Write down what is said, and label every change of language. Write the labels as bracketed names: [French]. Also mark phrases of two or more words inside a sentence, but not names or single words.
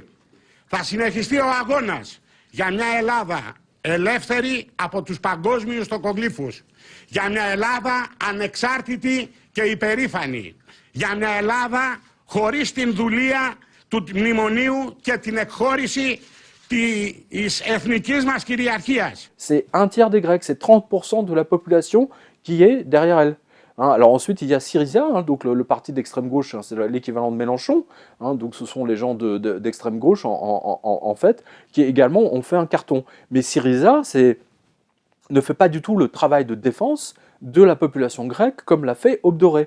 [Greek] Θα συνεχιστεί ο αγώνας για μια Ελλάδα ελεύθερη από τους παγκόσμιους τοκογλύφους, για μια Ελλάδα ανεξάρτητη και υπερήφανη, για μια Ελλάδα χωρίς την δουλεία του Μνημονίου και την εκχώρηση της εθνικής μας κυριαρχίας. [French] C'est un tiers des Grecs, c'est 30% de la population qui est derrière elle. Alors ensuite, il y a Syriza, donc le parti d'extrême gauche, c'est l'équivalent de Mélenchon, donc ce sont les gens d'extrême gauche en fait, qui également ont fait un carton. Mais Syriza ne fait pas du tout le travail de défense de la population grecque comme l'a fait Aube Dorée.